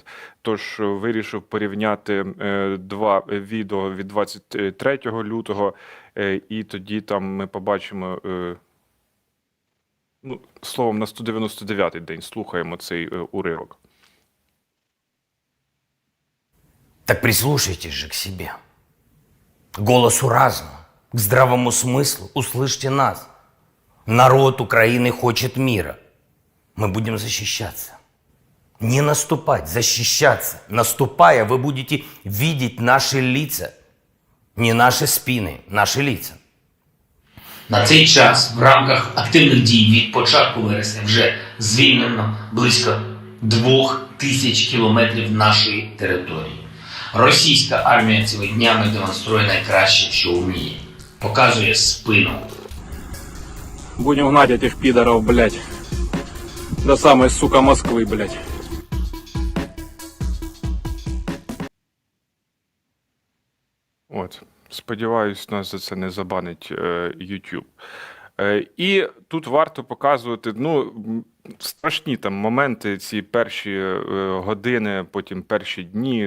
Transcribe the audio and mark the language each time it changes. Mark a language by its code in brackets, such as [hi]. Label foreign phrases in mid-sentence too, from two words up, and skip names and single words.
[uk] Тож вирішив порівняти два відео від 23 лютого, і тоді там ми побачимо, ну, словом, на 199-й день слухаємо цей уривок. [ru] Так прислушайтесь же к себе, к голосу разума, к здравому смыслу. Услышьте нас. Народ Украины хочет мира. Мы будем защищаться. Не наступать, защищаться. Наступая, вы будете видеть наши лица. Не наши спины, наши лица. [uk] На цей час в рамках активних дій від початку вересня вже звільнено близько 2000 кілометрів нашої території. Російська армія цими днями демонструє найкраще, що вміє. Показує спину. [ru] Будем гнать этих пидоров, блядь. До самой, сука, Москвы, блядь. [uk] От, сподіваюсь, нас за це не забанить YouTube. І тут варто показувати, ну, страшні там моменти, ці перші години, потім перші дні.